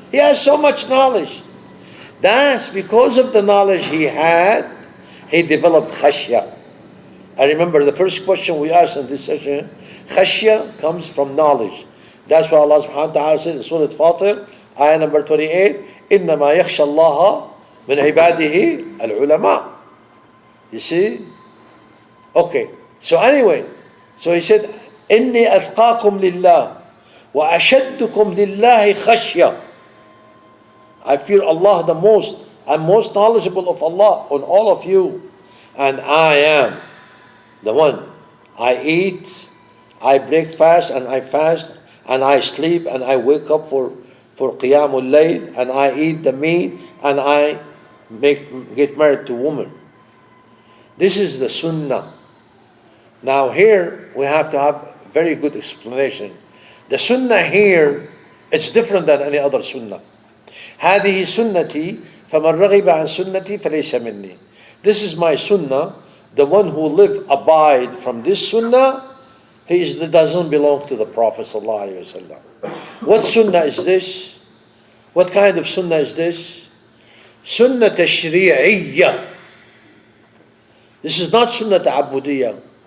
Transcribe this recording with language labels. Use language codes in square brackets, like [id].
[en] He has so much knowledge. That's because of the knowledge he had, he developed khashya. I remember the first question we asked in this session, khashya comes from knowledge. That's why Allah subhanahu wa ta'ala said in Surah Fatir, ayah number 28, [ar] إِنَّمَا يَخْشَى اللَّهَ مِنْ عِبَادِهِ الْعُلَمَاء. [en] You see? Okay. So anyway, so he said, [ar] إِنِّي أَتْقَاكُمْ لِلَّهِ وَأَشَدُّكُمْ لِلَّهِ خَشْيَةً. [en] I fear Allah the most. I'm most knowledgeable of Allah on all of you. And I am the one. I eat, I break fast, and I fast, and I sleep, and I wake up for Qiyamul Layl, and I eat the meat, and I get married to woman. This is the Sunnah. Now here we have to have very good explanation. The Sunnah here, it's different than any other Sunnah. [ar] هذه سنتي فمن رغب عن سنتي فليس مني. [en] This is my Sunnah. The one who abide from this Sunnah, he doesn't belong to the Prophet ﷺ. What Sunnah is this? What kind of Sunnah is this? Sunnah tashri'iyya. This is not Sunnah ta'abudiyya.